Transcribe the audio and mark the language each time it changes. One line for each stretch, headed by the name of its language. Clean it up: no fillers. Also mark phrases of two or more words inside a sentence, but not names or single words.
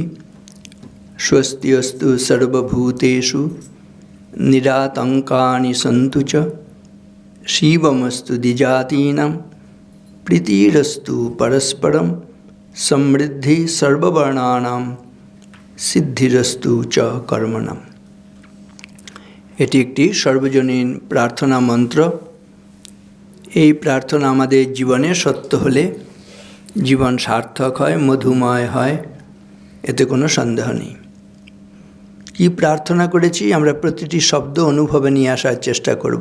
Sanskrit: स्वस्त्यस्तु सर्वभूतेषु निरातङ्कानि सन्तु च शिवमस्तु द्विजातीनां प्रीतिरस्तु परस्परं समृद्धि सर्ववर्णानां सिद्धिरस्तु च कर्मणाम्।
Bangla: এটি একটি সর্বজনীন প্রার্থনা মন্ত্র। এই প্রার্থনা আমাদের জীবনে সত্য হলে জীবন সার্থক হয়, মধুময় হয়, এতে কোনো সন্দেহ নেই। কি প্রার্থনা করেছি আমরা প্রতিটি শব্দ অনুভবে নিয়ে আসার চেষ্টা করব।